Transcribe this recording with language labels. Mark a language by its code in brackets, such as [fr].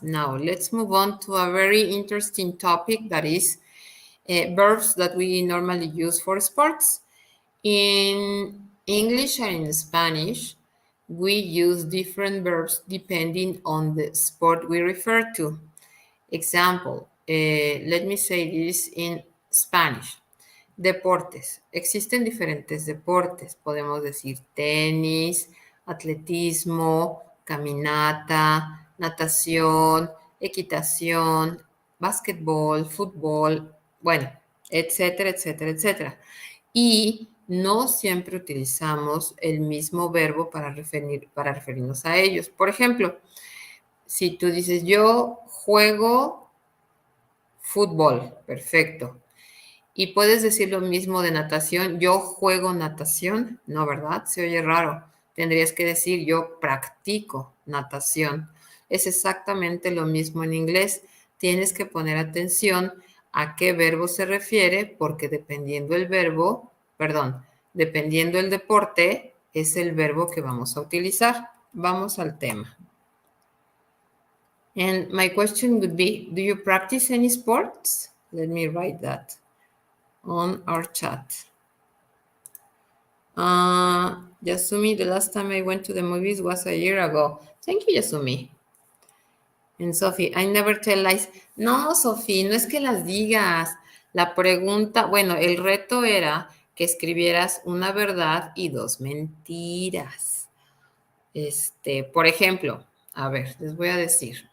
[en] Now, let's move on to a very interesting topic that is verbs that we normally use for sports. In English and in Spanish, we use different verbs depending on the sport we refer to. Example, let me say this in Spanish. [es] Deportes. Existen diferentes deportes. Podemos decir tenis, atletismo, caminata, natación, equitación, básquetbol, fútbol, bueno, etcétera, etcétera, etcétera. Y no siempre utilizamos el mismo verbo para referirnos a ellos. Por ejemplo, si tú dices yo juego fútbol, perfecto. Y puedes decir lo mismo de natación, yo juego natación, no, ¿verdad? Se oye raro. Tendrías que decir yo practico natación. Es exactamente lo mismo en inglés. Tienes que poner atención a qué verbo se refiere, porque dependiendo el verbo, perdón, dependiendo el deporte, es el verbo que vamos a utilizar. Vamos al tema. [en] And my question would be, do you practice any sports? Let me write that on our chat. Yasumi, the last time I went to the movies was a year ago. Thank you, Yasumi. And Sophie, I never tell lies. [es] No, Sophie, no es que las digas. La pregunta, bueno, el reto era que escribieras una verdad y dos mentiras. Por ejemplo, a ver, les voy a decir.